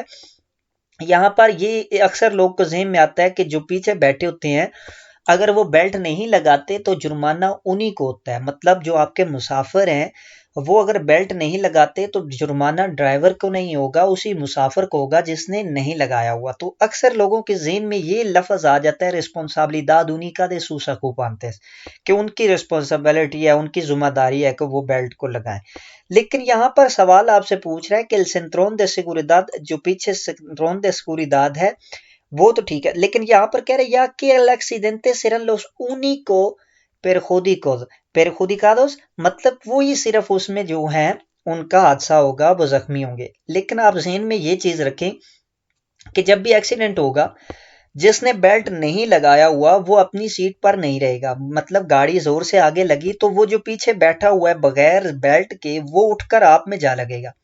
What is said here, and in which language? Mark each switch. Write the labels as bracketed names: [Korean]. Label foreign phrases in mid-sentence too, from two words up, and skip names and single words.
[Urdu] یہاں پر یہ اکثر لوگ کو ذہن میں آتا ہے کہ جو پیچھے بیٹھے ہوتے ہیں اگر وہ بیلٹ نہیں لگاتے تو جرمانہ انہی کو ہوتا ہے، مطلب جو آپ کے مسافر ہیں وہ اگر بیلٹ نہیں لگاتے تو جرمانہ ڈرائیور کو نہیں ہوگا، اسی مسافر کو ہوگا جس نے نہیں لگایا ہوا۔ تو اکثر لوگوں کے ذہن میں یہ لفظ آ جاتا ہے [Spanish] responsabilidad única de sus ocupantes, [Urdu] کہ ان کی رسپانسبلٹی ہے، ان کی ذمہ داری ہے کہ وہ بیلٹ کو لگائیں۔ لیکن یہاں پر سوال آپ سے پوچھ رہا ہے کہ [Spanish] el cinturón de seguridad، [Urdu] جو پیچھے [Spanish] cinturón de seguridad [Urdu] ہے وہ تو ٹھیک ہے، لیکن یہاں پر کہہ رہے یا کہ [Spanish] el accidente serán los únicos perjudicados، [Urdu] perjudicados مطلب وہی صرف اس میں جو ہیں ان کا حادثہ ہوگا وہ زخمی ہوں گے. لیکن آپ ذہن میں یہ چیز رکھیں کہ جب بھی ایکسیڈنٹ ہوگا جس نے بیلٹ نہیں لگایا ہوا وہ اپنی سیٹ پر نہیں رہے گا. مطلب گاڑی زور سے آگے لگی تو وہ جو پیچھے بیٹھا ہوا ہے بغیر بیلٹ کے وہ اٹھ کر آپ میں جا لگے گا.